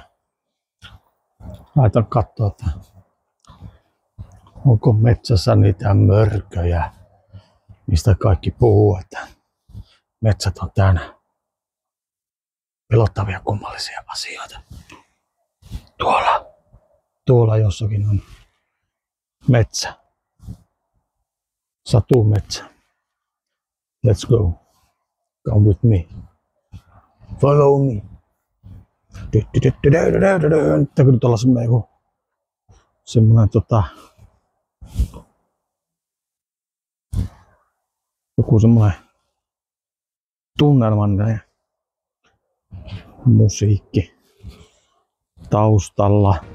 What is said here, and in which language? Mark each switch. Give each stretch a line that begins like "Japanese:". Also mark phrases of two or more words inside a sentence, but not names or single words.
Finnish: Laitan katsoa, että onko metsässä niitä mörköjä, mistä kaikki puhuu, että metsät on täynnä pelottavia kummallisia asioita. Tuolla jossakin on metsä. Satumetsä.
English: Let's go. Come with me. Follow me.
Finnish: Nyt kun tuolla semmonen joku semmonen tunnelmallinen musiikki taustalla.